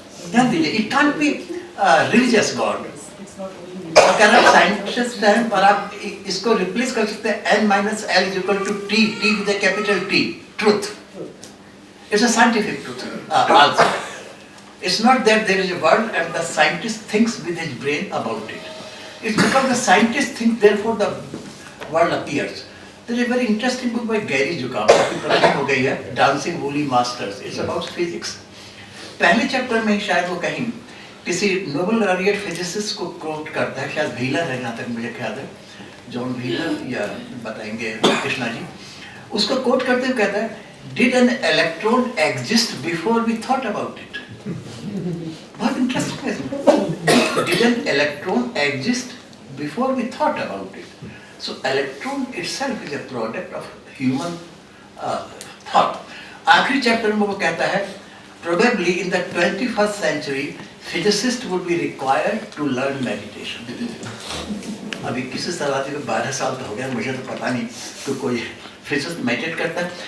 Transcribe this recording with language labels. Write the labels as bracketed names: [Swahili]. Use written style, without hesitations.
[Hindi] ध्यान दीजिए, [English] It can't be religious god. [Hindi] अगर आप साइंटिस्ट हैं पर आप इसको रिप्लेस कर सकते हैं [English] n minus L is equal to T, T with a capital T, truth. It's a scientific truth also. It's not that there is a world and the scientist thinks with his brain about it. It's because the scientist thinks, therefore the world appears. There is a very interesting book by Gary Zukav, [Hindi] काफी पुरानी हो गई है, [English] Dancing Woolly Masters. It's about physics. [Hindi] पहले chapter में शायद वो कहीं किसी नोबेल लॉरिएट फिजिसिस्ट को कोट करता है, शायद व्हीलर है जहाँ तक मुझे ख्याल है, जॉन व्हीलर या बताएंगे कृष्णा जी, उसको कोट करते हुए कहता है, [English] Did an electron exist before we thought about it? [Hindi] बहुत इंटरेस्टिंग है। [English] Did an electron exist before we thought about it? So electron itself is a product of human thought. [Hindi] आखिरी चैप्टर में वो कहता है, [English] probably in the 21st century, physicists would be required to learn meditation. [Hindi] अभी किसी सलाह को 12 साल तो हो गया, मुझे तो पता नहीं कि कोई [English] physicist meditate [Hindi] करता है।